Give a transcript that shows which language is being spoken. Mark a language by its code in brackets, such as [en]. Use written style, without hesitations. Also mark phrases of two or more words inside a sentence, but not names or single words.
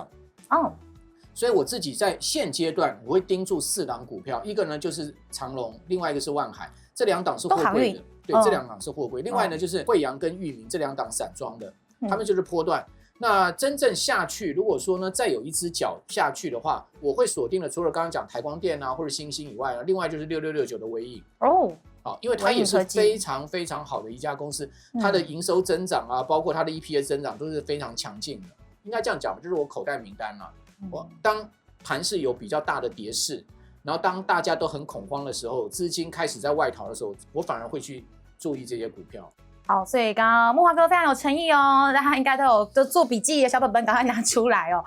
[zh] 所以我自己在現階段我會盯住4檔股票，一個呢就是長榮，另外一個是萬海，這2檔是貨櫃的，對，這2檔是貨櫃。另外呢就是惠陽跟裕民這2檔散裝的，他們就是波段。那真正下去，如果說呢再有一隻腳下去的話，我會鎖定了除了剛剛講台光電啊或者欣興以外呢，另外就是6669的微影哦。因為它也是非常非常好的一家公司，它的營收增長啊，包括它的 EPS 增長都是非常強勁的。應該這樣講，就是我口袋名單啊。我當盤勢有比較大的跌勢，然後當大家都很恐慌的時候，資金開始在外逃的時候，我反而會去注意這些股票。好，所以剛剛慕驊哥非常有誠意哦，大家應該都做筆記，小本本趕快拿出來哦。